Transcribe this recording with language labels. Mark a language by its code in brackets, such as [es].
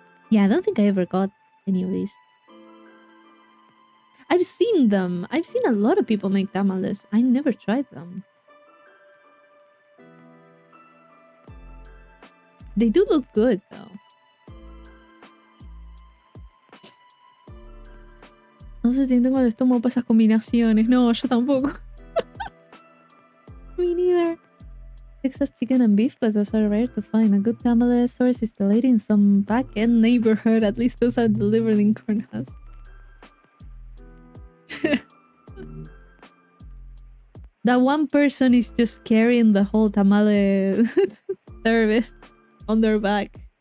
[en] Yeah, I don't think I ever got any of these. I've seen them. I've seen a lot of people make tamales. I never tried them. They do look good, though. [es] No sé si tengo el estómago para esas combinaciones. No, yo tampoco. [en] Me neither. Texas chicken and beef, but those are rare to find. A good tamale source is the lady in some back-end neighborhood. At least those are delivered in corn husks. That one person is just carrying the whole tamale service on their back.